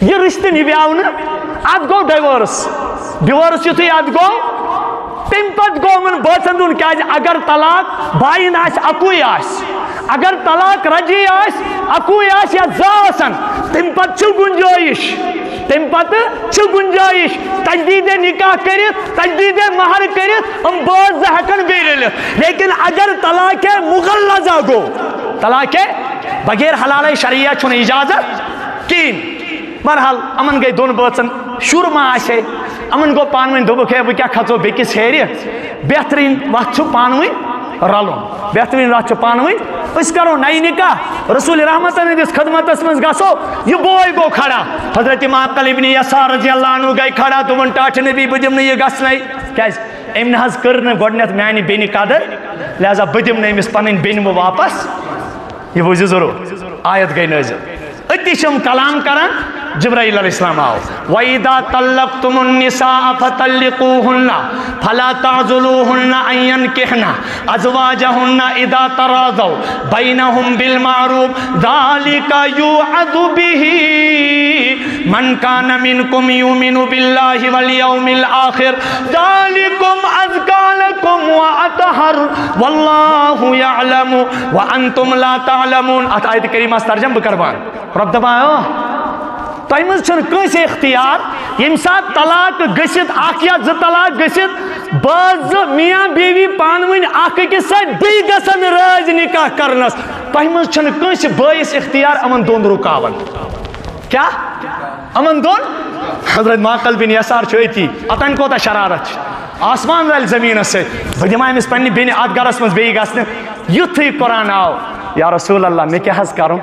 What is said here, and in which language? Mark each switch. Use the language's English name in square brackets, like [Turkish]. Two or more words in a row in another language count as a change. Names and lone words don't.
[Kashmiri] یہِ رِشتہٕ نِبیٛاو نہٕ، اتھ گوٚو ڈِوٲرٕس. ڈِوٲرٕس یُتھُے اتھ گوٚو تمہِ پتہٕ گوٚو یِمن بٲژن دۄن کیٛازِ اگر طلاق باین آسہِ اکُے آسہِ، اگر طلاق رجی آسہِ اکُے آسہِ یا زٕ آسن تمہِ پتہٕ چھِ گُنجٲیش، تمہِ پتہٕ چھِ گُنجٲیش تجدیٖدِ نکاح کٔرِتھ، تجدیٖدِ مہر کٔرِتھ یِم بٲژ زٕ ہٮ۪کن بیٚیہِ رٔلِتھ. لیکن اگر طلاقِ مغلظہ گوٚو، طلاقِ بغیر حلالے شریعہ چھُنہٕ اجازت کِہیٖنۍ. بہرحال یِمن گٔے دۄن بٲژن شُر ما آسہِ ہے، یِمن گوٚو پانہٕ ؤنۍ دوٚپُکھ ہے وۄنۍ کیٛاہ کھژو بیٚکِس ہیرِ، بہتریٖن وقت چھُ پانہٕ ؤنۍ رلُن، بہتریٖن وقت چھُ پانہٕ ؤنۍ أسۍ کرو نَیہِ نکاح، رسول رحمتن ہٕنٛدِس خدمتس منٛز گژھو. یہِ بوے گوٚو کھڑا، حضرت معقل ابن یسار [Arabic] رضی اللہ عنہ [Kashmiri] گٔے کھڑا، دوٚپُن ٹاٹھہِ نبی بہٕ دِمہٕ نہٕ یہِ گژھنَے. کیٛازِ؟ أمۍ نہ حظ کٔر نہٕ گۄڈٕنٮ۪تھ میانہِ بیٚنہِ قدر، لہذا بہٕ دِمہٕ نہٕ أمِس پنٕنۍ بیٚنہِ وۄنۍ واپس. یہ بوٗزِو ضروٗر، آیت گٔے نٲزِل. أتی چھِ یِم کلام کران. جبرائیل علیہ السلام آو [Arabic] وَإِذَا طَلَّقْتُمُ النِّسَاءَ فَطَلِّقُوهُنَّ فَلَا تَعْضُلُوهُنَّ أَن يَنكِحْنَ أَزْوَاجَهُنَّ إِذَا تَرَاضَوْا بَيْنَهُم بِالْمَعْرُوفِ ذَلِكَ يُوعَظُ بِهِ مَن كَانَ مِنكُمْ يُؤْمِنُ بِاللَّهِ وَالْيَوْمِ الْآخِرِ ذَلِكُمْ أَزْكَىٰ لَكُمْ وَأَطْهَرُ وَاللَّهُ يَعْلَمُ وَأَنتُمْ لَا تَعْلَمُونَ. [Kashmiri] اتھ آیت کریمہ ترجم بہٕ کربان. رب دپان تۄہہِ منٛز چھُنہٕ کٲنٛسہِ اختیار ییٚمہِ ساتہٕ طلاق گٔژھِتھ اکھ یا زٕ طلاق گٔژھِتھ بٲژ زٕ میاں بیوی پانہٕ ؤنۍ اکھ أکِس سۭتۍ بیٚیہِ گژھن رٲزۍ نکاح کرنس. تۄہہِ منٛز چھُنہٕ کٲنٛسہِ بٲیِس اختیار یِمن دۄن رُکاون. کیٛاہ؟ یِمن دۄن؟ حضرت معقل بن یسار چھُ أتی. اتن کوتاہ شرارت چھِ، آسمان رلہِ زٔمیٖنس سۭتۍ. بہٕ دِمہٕ أمِس پننہِ بیٚنہِ اتھ گرس منٛز بیٚیہِ گژھنہٕ. یُتھُے قرآن آو [Arabic] یا رسول اللہ [Kashmiri] مےٚ کیٛاہ حظ کرُن؟